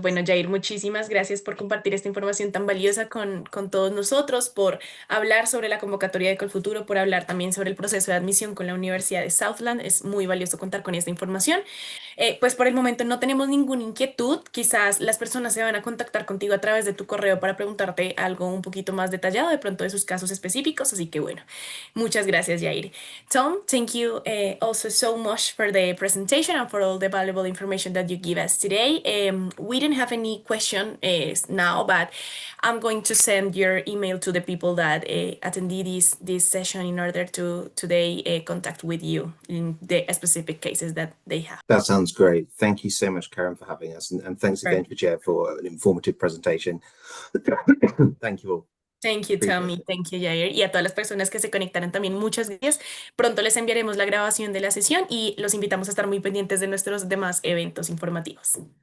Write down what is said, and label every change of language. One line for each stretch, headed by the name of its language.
Spanish: Bueno, Jair, muchísimas gracias por compartir esta información tan valiosa con todos nosotros, por hablar sobre la convocatoria de Colfuturo, por hablar también sobre el proceso de admisión con la Universidad de Southland. Es muy valioso contar con esta información. Pues por el momento no tenemos ninguna inquietud. Quizás las personas se van a contactar contigo a través de tu correo para preguntarte algo un poquito más detallado de pronto de sus casos específicos. Así que bueno, muchas gracias, Jair.
English: Tom, thank you also so much for the presentation and for all the valuable information that you give us today. We didn't have any question now, but I'm going to send your email to the people that attended this session in order to they contact with you in the specific cases that they have. That sounds great. Thank you so much, Karen, for having us. And thanks again, Chair, for an informative presentation. Thank you all. Thank you, Appreciate Tommy. it. Thank you, Jair.
Spanish: Y a todas las personas que se conectaron también, muchas gracias. Pronto les enviaremos la grabación de la sesión y los invitamos a estar muy pendientes de nuestros demás eventos informativos.